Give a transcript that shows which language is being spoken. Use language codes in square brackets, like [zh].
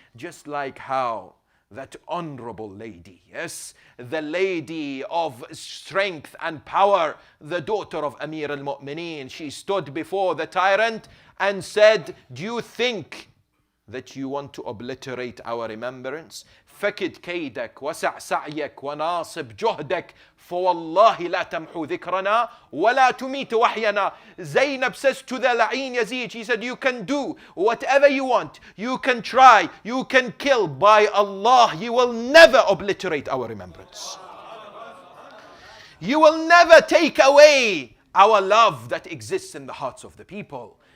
[en] Just like how that honorable lady, yes, the lady of strength and power, the daughter of Amir al-Mu'mineen, she stood before the tyrant and said, do you think that you want to obliterate our remembrance? [ar] فكد كيدك وسع سعيك وناصب جهدك فوالله لا تمحو ذكرنا ولا تميت وحينا. [en] Zainab says to the La'in Yazid, she said, you can do whatever you want, you can try, you can kill, by Allah, you will never obliterate our remembrance. You will never take away our love that exists in the hearts of the people.